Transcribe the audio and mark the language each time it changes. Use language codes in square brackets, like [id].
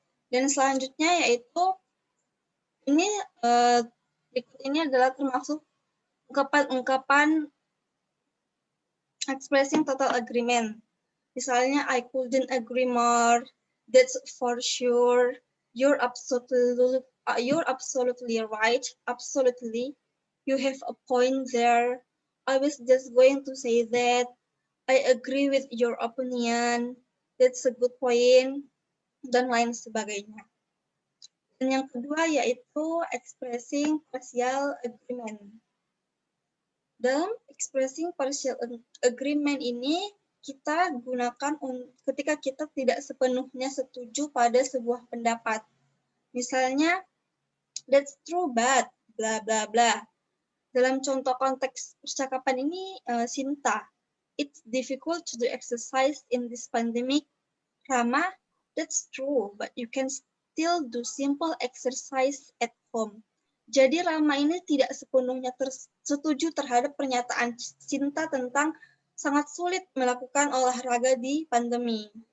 [id] Dan selanjutnya yaitu, berikut ini adalah termasuk ungkapan-ungkapan expressing total agreement. [en] Misalnya, I couldn't agree more, that's for sure, you're absolutely right, absolutely, you have a point there, I was just going to say that, I agree with your opinion, that's a good point, [id] dan lain sebagainya. Dan yang kedua yaitu expressing partial agreement. Dalam expressing partial agreement ini, kita gunakan ketika kita tidak sepenuhnya setuju pada sebuah pendapat. Misalnya, [en] that's true but bla bla bla. [id] Dalam contoh konteks percakapan ini, [en] Sinta, it's difficult to do exercise in this pandemic. Rama, that's true, but you can still do simple exercise at home. [id] Jadi Rama ini tidak sepenuhnya setuju terhadap pernyataan Sinta tentang sangat sulit melakukan olahraga di pandemi.